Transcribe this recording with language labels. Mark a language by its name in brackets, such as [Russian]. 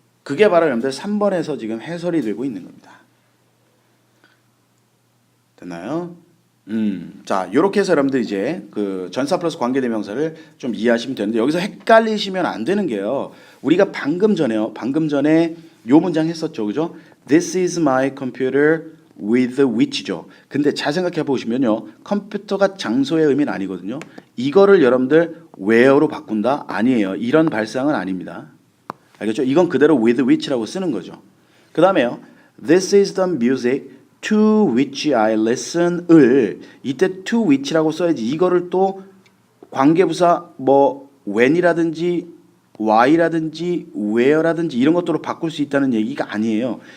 [Korean] 그게 바로 여러분들 3번에서 지금 해설이 되고 있는 겁니다. 됐나요? 자, 요렇게 해서 여러분들 이제 그 전사 플러스 관계대명사를 좀 이해하시면 되는데 여기서 헷갈리시면 안 되는 게요. 우리가 방금 전에 요 문장 했었죠. 그죠? [English] This is my computer with which죠. [Korean] 근데 잘 생각해 보시면요. 컴퓨터가 장소의 의미는 아니거든요. 이거를 여러분들 where로 바꾼다? 아니에요. 이런 발상은 아닙니다. 알겠죠? 이건 그대로 with which라고 쓰는 거죠. 그 다음에요. This is the music to which I listen 을 이때 to which라고 써야지 이거를 또 관계부사 뭐 when이라든지 why라든지 where라든지 이런 것들로 바꿀 수 있다는 얘기가 아니에요.